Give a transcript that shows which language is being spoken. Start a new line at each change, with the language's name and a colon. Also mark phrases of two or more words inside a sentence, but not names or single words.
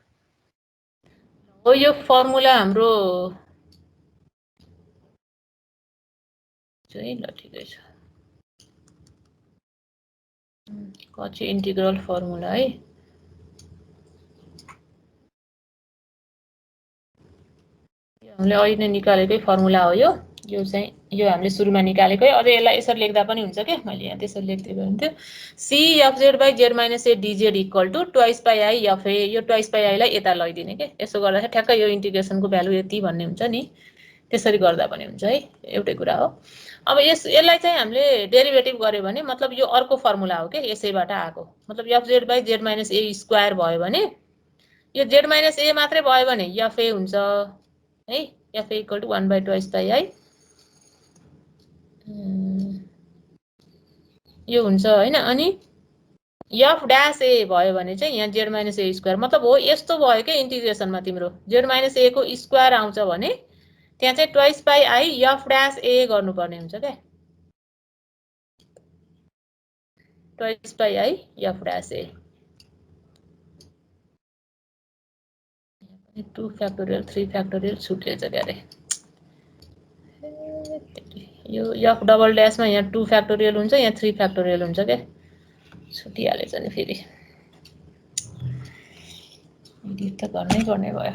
Nepali: हो यो फर्मुला हाम्रो चाहिँ ल ठिकै छ
English: Cauchy integral formula
Nepali: है हामीले अहिले नै निकालेकै फर्मुला हो यो चाहिँ हामीले सुरुमा निकालेकै अझै यसलाई यसरी लेख्दा पनि हुन्छ के मैले यहाँ त्यसरी लेख्दिएको हुन्थ्यो
English: c f z by z minus a dz equal to twice by I f a
Nepali: यो
English: twice by I
Nepali: लाई यता लैदिने के यसो गर्दा ठ्याक्कै यो इन्टिग्रेसनको भ्यालु यति भन्ने हुन्छ नि त्यसरी गर्दा पनि हुन्छ है, एउटै कुरा हो। अब यसलाई चाहिँ हामीले डेरिभेटिभ गर्यो भने मतलब यो अर्को फर्मुला हो के, यसैबाट आएको मतलब
English: fz by z minus a
Nepali: स्क्वायर भयो भने यो
English: z minus a
Nepali: मात्रै भयो भने fa हुन्छ है,
English: fa equal to 1 by twice by I
Nepali: यो हुन्छ हैन। अनि
English: f dash a
Nepali: भयो भने चाहिँ यहाँ
English: z minus a
Nepali: स्क्वायर मतलब हो यस्तो भयो के इन्टिग्रेसनमा तिम्रो z minus a को स्क्वायर आउँछ भने त्यहाँ चाहिँ
English: twice by I f dash a
Nepali: गर्नुपर्ने हुन्छ के,
English: twice by I f dash a
Nepali: 2 फ्याक्टोरियल 3 फ्याक्टोरियल छुटेछ के अरे यो f डबल ड्याशमा यहाँ 2 फ्याक्टोरियल हुन्छ, यहाँ 3 फ्याक्टोरियल हुन्छ के, छुटिहालेछ नि फेरि एडिट त गर्नै पर्ने भयो।